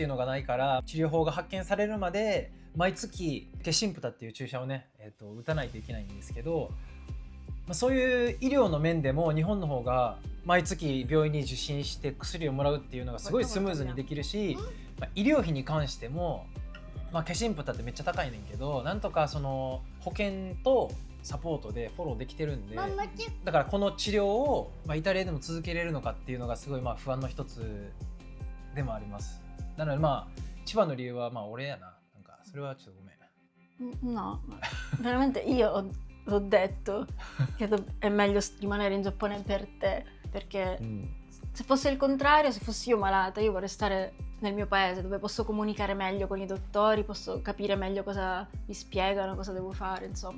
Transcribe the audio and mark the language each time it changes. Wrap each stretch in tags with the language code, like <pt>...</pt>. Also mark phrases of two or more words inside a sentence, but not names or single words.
<ja>いうのがないから、治療法が発見されるまで毎月ケシンプタっていう注射をね、打たないといけないんですけど、まあ、そういう医療の面でも日本の方が毎月病院に受診して薬をもらうっていうのがすごいスムーズにできるし、まあ、医療費に関しても、まあ、ケシンプタってめっちゃ高いねんけど、なんとかその保険とサポートでフォローできてるんで、だからこの治療を、まあ、イタリアでも続けれるのかっていうのがすごいまあ不安の一つでもあります。なのでまあ一番の理由はまあ俺やな。なんかそれはちょっとごめん。</ja> <it>No, veramente io l'ho detto che è meglio rimanere in Giappone per te, perché se fosse il contrario, se fossi io malata, io vorrei stare nel mio paese dove posso comunicare meglio con i dottori, posso capire meglio cosa mi spiegano, cosa devo fare, insomma.</it>